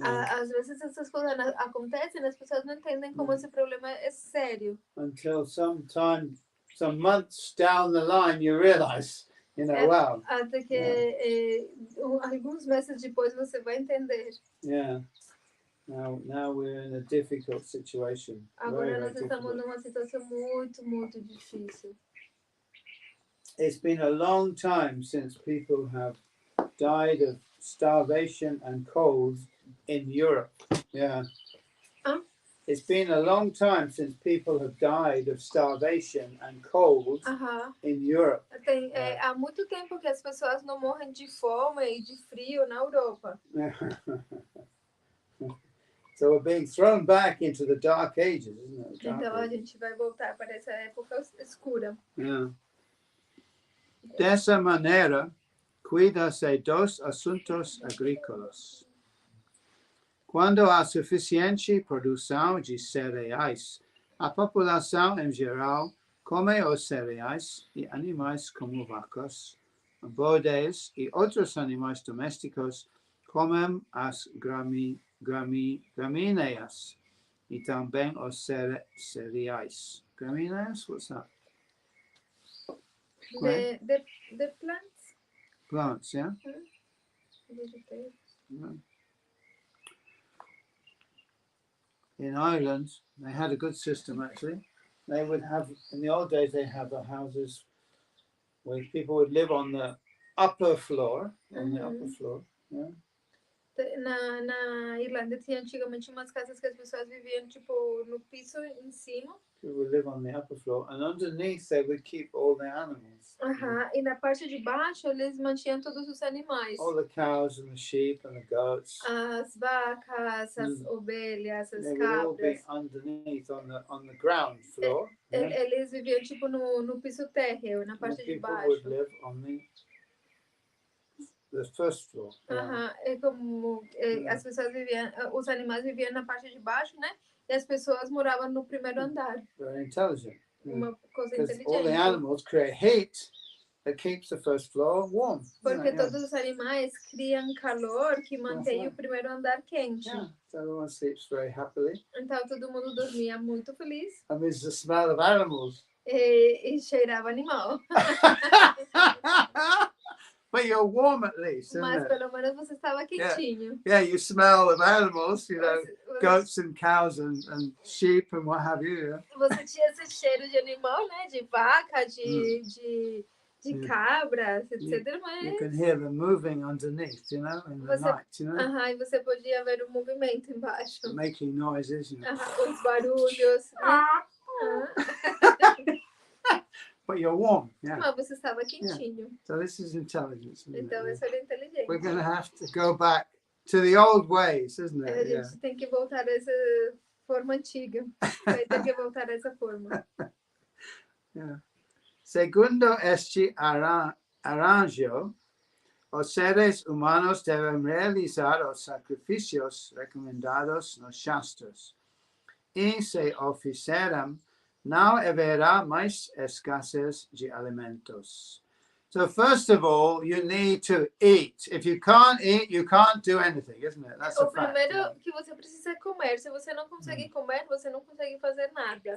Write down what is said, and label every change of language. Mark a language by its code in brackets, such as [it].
[pt] Às vezes essas coisas acontecem e as pessoas não entendem como esse problema é sério. [en] Until some months down the line you realize, wow. [pt] Até que alguns meses depois você vai entender. [en] Yeah. Now we're in a difficult situation. [pt] Agora nós estamos numa situação muito, muito difícil. [en] it's been a long time since people have died of starvation and cold in Europe. Yeah. It's been a long time since people have died of starvation and cold in Europe. [pt] Há muito tempo que as pessoas não morrem de fome e de frio na Europa. [en] So we're being thrown back into the dark ages, isn't it? [pt] Então a gente vai voltar para essa época escura. [en] Yeah. [pt] Dessa maneira, cuida-se dos assuntos agrícolas. Quando há suficiente produção de cereais, a população em geral come os cereais e animais como vacas, bodes e outros animais domésticos comem as gramíneas e também os cereais. [en] Gramíneas? What's that? The plants? Plants, yeah? Vegetables. Yeah. In Ireland, they had a good system actually. They would have, in the old days, they have the houses where people would live on the upper floor, the upper floor. Yeah. [pt] Na Irlanda tinha antigamente umas casas que as pessoas viviam tipo no piso em cima. [en] People would live on the upper floor, and underneath they would keep all the animals. [pt] E na parte de baixo eles mantinham todos os animais. [en] All the cows and the sheep and the goats. [pt] As vacas, as ovelhas, as [en] they [pt] cabras. [en] Would all be underneath on the ground floor. [pt] Eles viviam tipo no piso térreo, na parte de baixo. [en] People would live on the first floor. [pt] É como as pessoas viviam, os animais viviam na parte de baixo, né? E as pessoas moravam no primeiro andar. [en] Very intelligent. [pt] Uma coisa [en] Because [pt] inteligente. [en] all the animals create heat that keeps the first floor warm. [pt] Porque todos os animais criam calor que mantém o primeiro andar quente. [en] Yeah, so everyone sleeps very happily. [pt] Então todo mundo dormia muito feliz. [en] And there's the smell of animals. [pt] E cheirava animal. [en] But you're warm at least, [pt] Mas pelo menos você estava quentinho. [en] Yeah, you smell of animals, you know, goats and cows and sheep and what have you. Yeah? [pt] Você tinha esse cheiro de animal, né? De vaca, de cabras, etc. Mas [en] you can hear them moving underneath, you know, in the night, you know. [pt] E você podia ver o movimento embaixo. [en] Making noises, you know. [pt] Os barulhos. [en] But you're warm, yeah. [pt] Mas você estava quentinho. [en] Yeah. So this is intelligence. [pt] Então isso era inteligente. [en] We're going to have to go back to the old ways, isn't it? [pt] A gente tem que voltar a essa forma antiga. Vai ter que voltar a essa forma. Yeah. Segundo este arranjo, os seres humanos devem realizar os sacrificios recomendados nos Shastras. E se o fizerem, não haverá mais escassez de alimentos. [en] So first of all, you need to eat. If you can't eat, you can't do anything, isn't it? That's a fact. [pt] O primeiro que você precisa é comer. Se você não consegue comer, você não consegue fazer nada.